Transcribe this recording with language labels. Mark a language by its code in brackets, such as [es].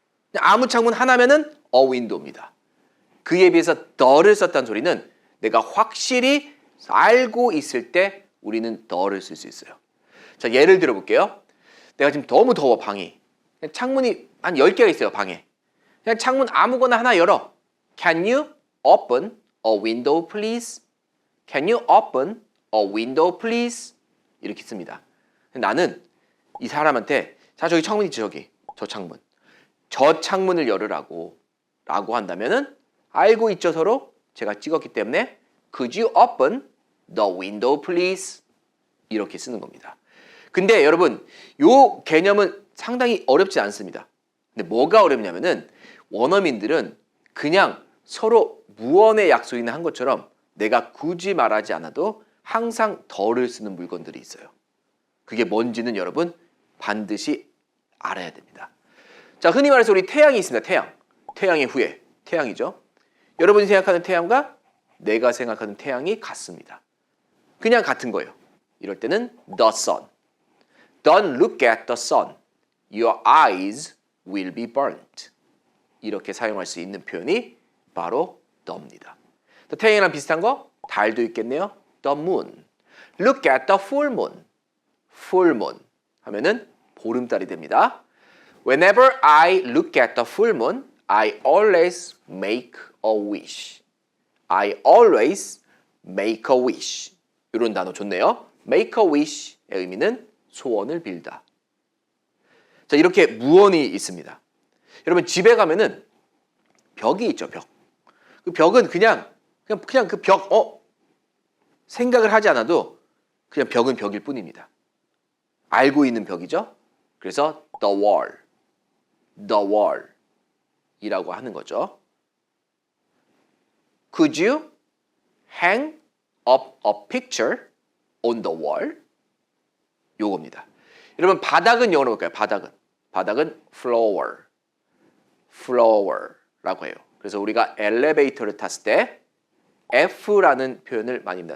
[ko] 그냥 아무 창문 하나면은 a window입니다. 그에 비해서 the를 썼다는 소리는 내가 확실히 알고 있을 때 우리는 the를 쓸 수 있어요. 자, 예를 들어 볼게요. 내가 지금 너무 더워 방이. 그냥 창문이 한 10개가 있어요 방에. 그냥 창문 아무거나 하나 열어. [en] Can you open a window please? Can you open a window please? [ko] 이렇게 씁니다. 나는 이 사람한테 자 저기 창문 있지 저기 저 창문. 저 창문을 열으라고 라고 한다면은 알고 있죠 서로? 제가 찍었기 때문에 [en] Could you open the window please? [ko] 이렇게 쓰는 겁니다. 근데 여러분 요 개념은 상당히 어렵지 않습니다. 근데 뭐가 어렵냐면은 원어민들은 그냥 서로 무언의 약속이나 한 것처럼 내가 굳이 말하지 않아도 항상 더를 쓰는 물건들이 있어요. 그게 뭔지는 여러분 반드시 알아야 됩니다. 자, 흔히 말해서 우리 태양이 있습니다. 태양. 태양의 후예. 태양이죠. 여러분이 생각하는 태양과 내가 생각하는 태양이 같습니다. 그냥 같은 거예요. 이럴 때는 the sun. [en] Don't look at the sun. Your eyes will be burnt. [ko] 이렇게 사용할 수 있는 표현이 바로 the입니다. 태양이랑 비슷한 거 달도 있겠네요. [en] The moon. Look at the full moon. [ko] Full moon 하면은 보름달이 됩니다. [en] Whenever I look at the full moon, I always make a wish. I always make a wish. [ko] 이런 단어 좋네요. Make a wish의 의미는 소원을 빌다. 자, 이렇게 무언이 있습니다. 여러분 집에 가면은 벽이 있죠, 벽. 그 벽은 그냥 그 벽, 생각을 하지 않아도 그냥 벽은 벽일 뿐입니다. 알고 있는 벽이죠. 그래서 the wall 이라고 하는 거죠. [en] Could you hang up a picture on the wall? [ko] 요겁니다. 여러분 바닥은 영어로 볼까요? 바닥은 floor라고 해요. 그래서 우리가 엘리베이터를 탔을 때 F라는 표현을 많이 합니다.